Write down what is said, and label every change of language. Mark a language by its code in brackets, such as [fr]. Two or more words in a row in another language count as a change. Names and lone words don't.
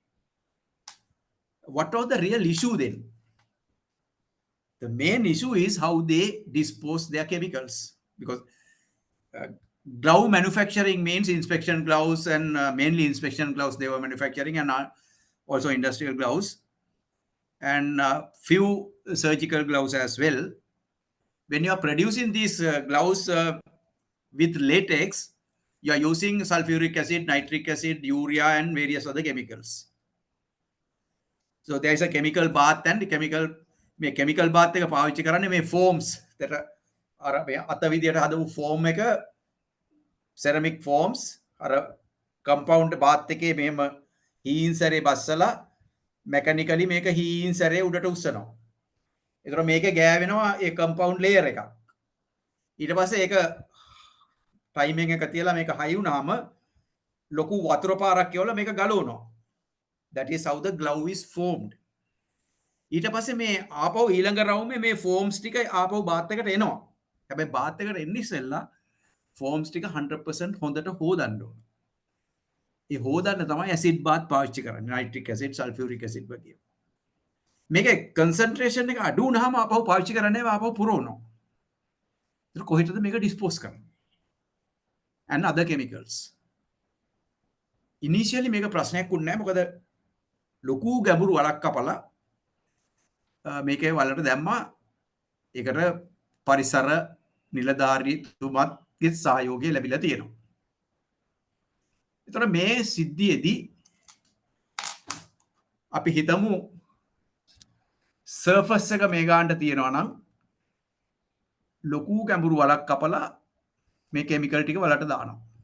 [en] What was the real issue then? The main issue is how they dispose their chemicals, because glove manufacturing means inspection gloves, and mainly inspection gloves they were manufacturing, and also industrial gloves, and few surgical gloves as well. When you are producing these gloves with latex, you are using sulfuric acid, nitric acid, urea, and various other chemicals. So there is a chemical bath, and chemical bath [si] එක පාවිච්චි කරන්නේ මේ [en] forms that [si] අර මේ අත විදියට හදපු form එක, [en] ceramic forms, [si] අර [en] compound bath [si] එකේ මෙහෙම හීන් සැරේ බස්සලා mechanically මේක හීන් සැරේ උඩට උස්සනවා. ඒතර මේක ගෑවෙනවා ඒ [en] compound layer [si] එකක්. ඊට පස්සේ ඒක timing එක තියලා මේක high වුණාම ලොකු වතුර පාරක් කියවලා මේක ගලවනවා. [en] That is how the glove is formed. [si] ඊට පස්සේ මේ ආපහු ඊළඟ රවුමේ මේ forms ටික ආපහු bath එකට එනවා. හැබැයි bath එකට එන්න ඉස්සෙල්ලා forms ටික 100% හොඳට හොදන්න ඕන. ඒ හොදන්න තමයි [en] acid bath [si] පාවිච්චි කරන්නේ. [en] nitric acid, sulfuric acid වගේ. [si] මේකේ concentration එක අඩු වුණාම ආපහු පාවිච්චි කරන්නේ ආපහු පුරවනවා. ඒක කොහෙටද මේක dispose කරන්නේ? [en] And other chemicals. [si] Initially මේක ප්‍රශ්නයක් වුණේ නැහැ. මොකද ලොකු ගැඹුරු වලක් කපලා මේකේ වලට දැම්මා. ඒකට පරිසර නිලධාරීතුමත්ගේ සහයෝගය ලැබිලා තියෙනවා. ඒතර මේ සිද්ධියේදී අපි හිතමු සර්ෆස් එක මේ ගානට තියෙනවා නම් ලොකු ගැඹුරු වලක් කපලා මේ කෙමිකල් ටික වලට දානවා.